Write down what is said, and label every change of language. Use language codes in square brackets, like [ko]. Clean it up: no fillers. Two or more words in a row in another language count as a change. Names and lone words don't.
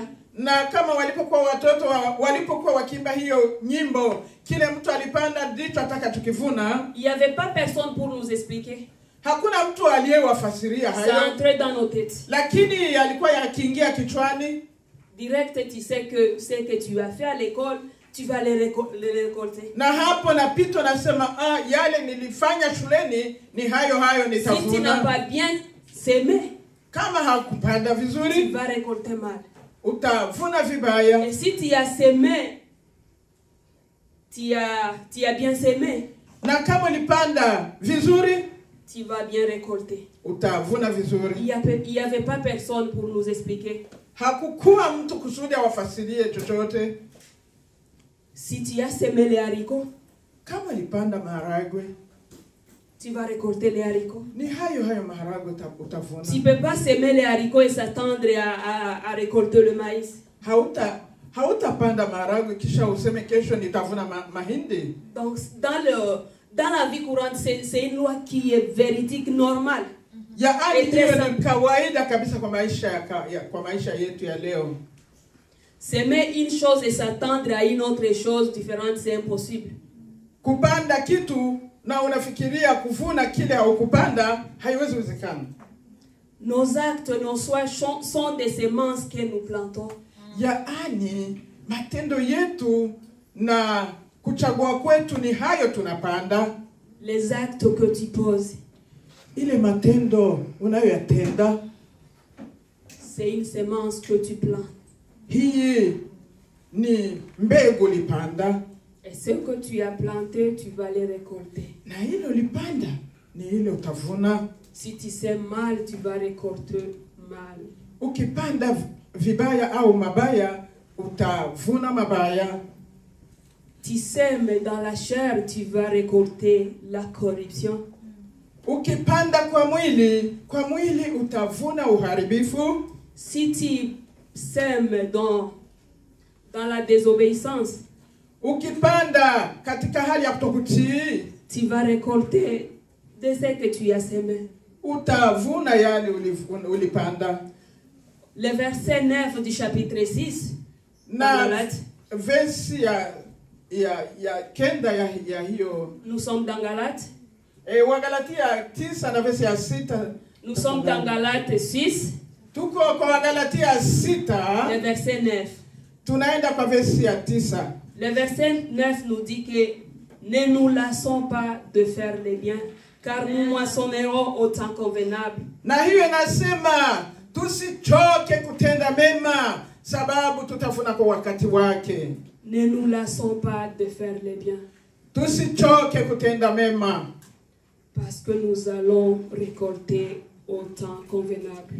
[sw] Na kama walipokuwa watoto walipokuwa wakiimba hiyo nyimbo, kile mtu alipanda ndicho atakachokivuna. [fr] Il n'y avait pas personne pour nous expliquer. [sw] Hakuna mtu aliyewafasiria [fr] Ça [sw] hayo, [fr] entrait dans nos têtes. [sw] lakini yalikuwa yakiingia kichwani. [fr] Direct, tu sais que ce que tu as fait à l'école, tu vas les récolter. [sw] Na hapo napito nasema yale nilifanya shuleni ni hayo [fr] Si tu n'as [sw] nitavuna. [fr] pas bien semé, [sw] Kama hakupanda [fr] tu [sw] vizuri, [fr] vas récolter mal. [sw] utavuna vibaya. [fr] Et si tu as semé, tu as bien semé, [sw] Na kama ulipanda vizuri, [fr] tu vas bien récolter. [sw] utavuna vizuri. [fr] Il n'y avait pas personne pour nous expliquer. [sw] Hakukuwa mtu kusudi awafasirie chochote. [fr] Si tu as semé les haricots, [sw] Kama ulipanda maharagwe, [fr] tu vas récolter les haricots. [sw] ni hayo maharagwe utavuna. [fr] Tu ne peux pas semer les haricots et s'attendre à récolter le maïs. [sw] Hautapanda maharagwe kisha useme kesho nitavuna mahindi. [fr] Donc, dans la vie courante, c'est une loi qui est véridique, normale. [sw] Yaani hiyo ni kawaida kabisa kwa maisha yetu ya leo. [fr] Semer une chose et s'attendre à une autre chose différente, c'est impossible. [sw] Kupanda kitu na unafikiria kuvuna kile haukupanda, haiwezi wezekana. [fr] Nos actes, nos choix sont des semences que nous plantons. [sw] Yaani matendo yetu na kuchagua kwetu ni hayo tunapanda. [fr] Les actes que tu poses, [sw] Ile matendo unayoyatenda, [fr] c'est une semence que tu plantes. [sw] hii ni mbegu lipanda, [fr] Et ce que tu as planté, tu vas les récolter. [sw] na hilo lipanda ni ile utavuna. [fr] Si tu sèmes mal, tu vas récolter mal. [sw] Ukipanda vibaya au mabaya, utavuna mabaya. [fr] Tu sèmes dans la chair, tu vas récolter la corruption. [sw] Ukipanda kwa mwili utavuna uharibifu. [fr] Si tu sèmes dans la désobéissance, [sw] Ukipanda katika hali ya kutokutii, [fr] tu vas récolter de ce que tu as semé. [sw] utavuna yale ulipanda. [fr] Le verset 9 du chapitre 6, [sw] Na versi ya kenda ya hiyo, [fr] nous sommes dans Galates. [sw] Wagalatia 9 na versi ya 6. [fr] Nous sommes dans Galates 6, [sw] Tuko kwa Wagalatia 6, [fr] le verset 9. [sw] tunaenda kwa versi ya 9. [fr] Le verset 9 nous dit que ne nous lassons pas de faire le bien, car nous moissonnerons au temps convenable. [sw] Na hiyo inasema tusichoke kutenda mema, sababu tutavuna kwa wakati wake. [fr] Ne nous lassons pas de faire le bien, [sw] Tusichoke kutenda mema, [fr] parce que nous allons récolter au temps convenable.